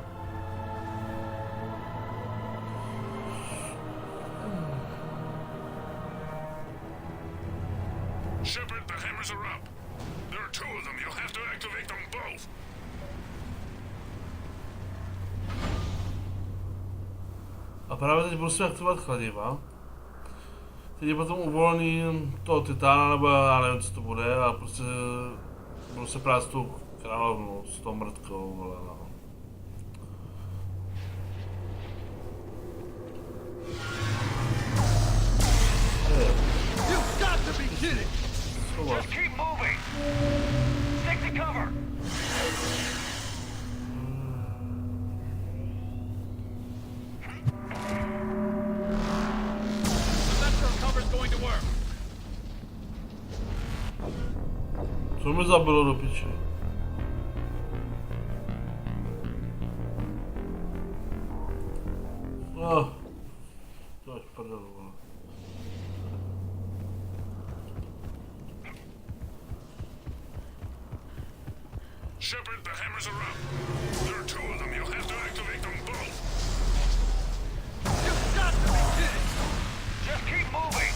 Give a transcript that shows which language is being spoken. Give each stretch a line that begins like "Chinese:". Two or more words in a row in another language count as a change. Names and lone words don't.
English: Shepard, the hammers are up. There are 2 of them. You'll have to activate them both.
Czech: A prawie teď musím aktivovat kladiva. Teď potom uvolním toho titána, nebo já nevím, co to bude, ale prostě budu se prát s tou královnou, s tou mrtkou, vole, no.
English: You've got to be kidding! Just keep moving! Stick to cover!
Czech: Co mi zabilo do piči? To je prdel, vole.
English: Shepard, the hammers are up. There are 2 of them. You'll have to activate them both. You've got to be kidding! Just keep moving!